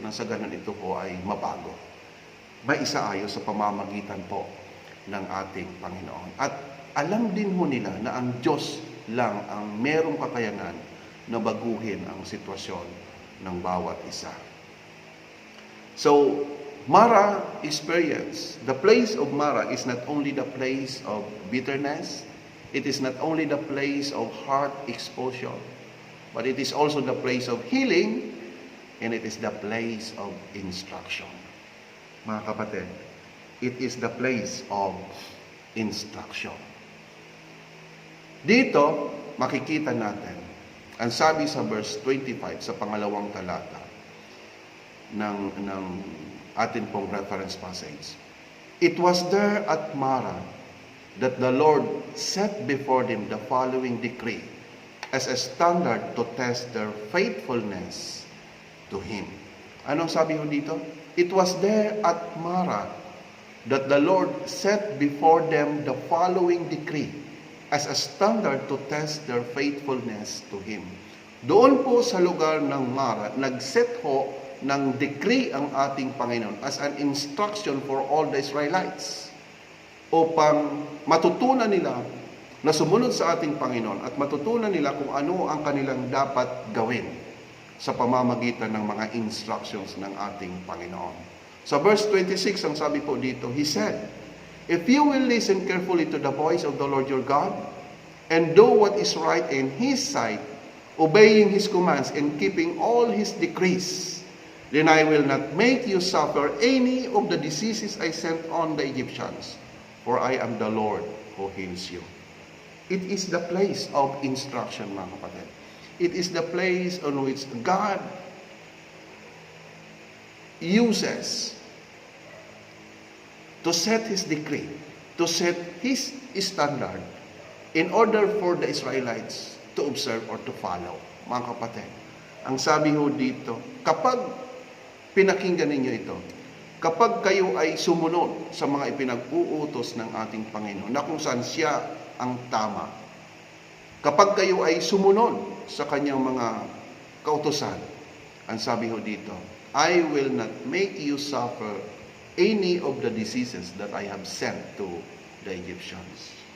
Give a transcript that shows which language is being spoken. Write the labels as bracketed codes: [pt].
[tl] Nang sa ganun ito po ay mabago. Maisaayos sa pamamagitan po ng ating Panginoon. At alam din ho nila na ang Diyos lang ang merong kakayanan na baguhin ang sitwasyon ng bawat isa. [en] So, Mara experience, the place of Mara is not only the place of bitterness, it is not only the place of heart exposure, but it is also the place of healing, and it is the place of instruction. [tl] Mga kapatid, [en] it is the place of instruction. [tl] Dito, makikita natin, ang sabi sa verse 25, sa pangalawang talata ng atin pong reference passage. [en] It was there at Mara that the Lord set before them the following decree as a standard to test their faithfulness to Him. [tl] Anong sabi ho dito? [en] It was there at Mara that the Lord set before them the following decree as a standard to test their faithfulness to Him. [tl] Doon po sa lugar ng Mara, nag-set ho ng decree ang ating Panginoon [en] as an instruction for all the Israelites [tl] upang matutunan nila na sumunod sa ating Panginoon at matutunan nila kung ano ang kanilang dapat gawin sa pamamagitan ng mga instructions ng ating Panginoon. Sa verse 26, ang sabi po dito, [en] He said, "If you will listen carefully to the voice of the Lord your God and do what is right in His sight, obeying His commands and keeping all His decrees, then I will not make you suffer any of the diseases I sent on the Egyptians, for I am the Lord who heals you." It is the place of instruction, [tl] mga kapatid. [en] It is the place on which God uses to set His decree, to set His standard in order for the Israelites to observe or to follow. [tl] Mga kapatid, ang sabi ho dito, kapag pinakinggan ninyo ito, kapag kayo ay sumunod sa mga ipinag-uutos ng ating Panginoon, na kung saan siya ang tama, kapag kayo ay sumunod sa kanyang mga kautusan, ang sabi ho dito, [en] I will not make you suffer any of the diseases that I have sent to the Egyptians.